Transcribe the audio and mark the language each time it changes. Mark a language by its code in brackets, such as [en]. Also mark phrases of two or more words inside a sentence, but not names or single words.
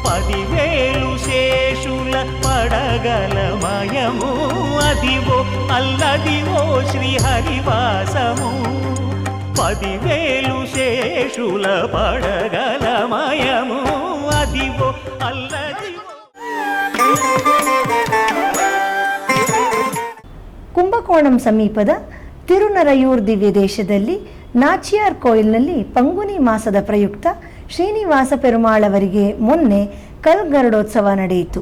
[te] పదివేలు శేషుల పడగలమయము అదివో అల్లదివో శ్రీహరివాసము. 10,000 శేషుల పడగలమయము అదివో అల్లదివో. [kn] ಕುಂಭಕೋಣಂ ಸಮೀಪದ ತಿರುನರಯೂರ್ ದಿವ್ಯ ದೇಶದಲ್ಲಿ ನಾಚಿಯಾರ್ ಕೋಯಿಲ್ನಲ್ಲಿ ಪಂಗುನಿ ಮಾಸದ ಪ್ರಯುಕ್ತ ಶ್ರೀನಿವಾಸ ಪೆರುಮಾಳವರಿಗೆ ಮೊನ್ನೆ ಕಲ್ಗರುಡೋತ್ಸವ ನಡೆಯಿತು.